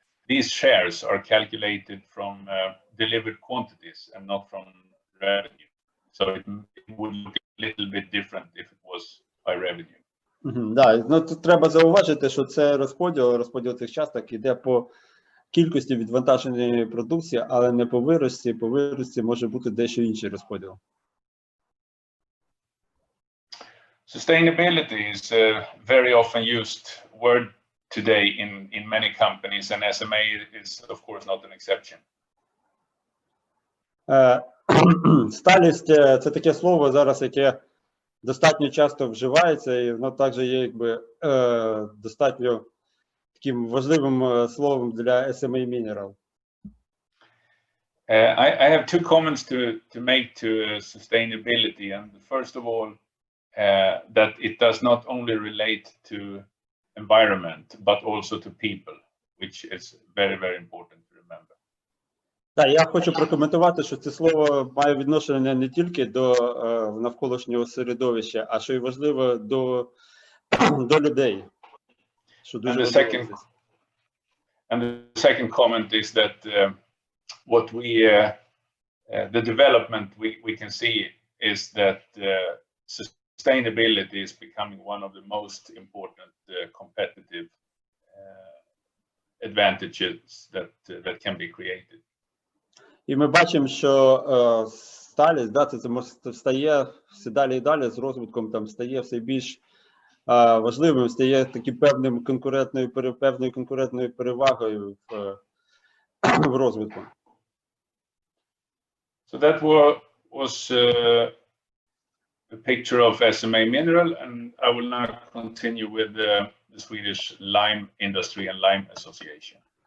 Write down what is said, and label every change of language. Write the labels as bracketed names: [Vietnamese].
[English] these shares are calculated from delivered quantities and not from revenue. So it would look a little bit different if it was by revenue. [Ukrainian] Да, ну тут треба зауважити, що це розподіл цих часток іде по кількості відвантаженої продукції, але не по вирості. По вирості може бути дещо інший розподіл. [English] Sustainability is a very often used word today in many companies, and SMA is of course not an exception. [Ukrainian] Сталість – це таке слово зараз, яке достатньо часто вживається, і воно також є якби достатньо таким важливим словом для SMA Mineral. [English] I have two comments to make to sustainability, and first of all, that it does not only relate to environment but also to people, which is very, very important to remember. [Ukrainian] Так, я хочу прокоментувати, що це слово має відношення не тільки до навколишнього середовища, а що й важливо до людей. Що дуже важливо. [English] And the second comment is that what the development we can see is that sustainability is becoming one of the most important competitive advantages that can be created. [Ukrainian] І ми бачимо, що сталість, да, це стає все далі і далі з розвитком, там стає все більш важливим, стає таким певною конкурентною перевагою в розвитку. [English] So that was a picture of SMA Mineral, and I will now continue with the Swedish Lime Industry and Lime Association.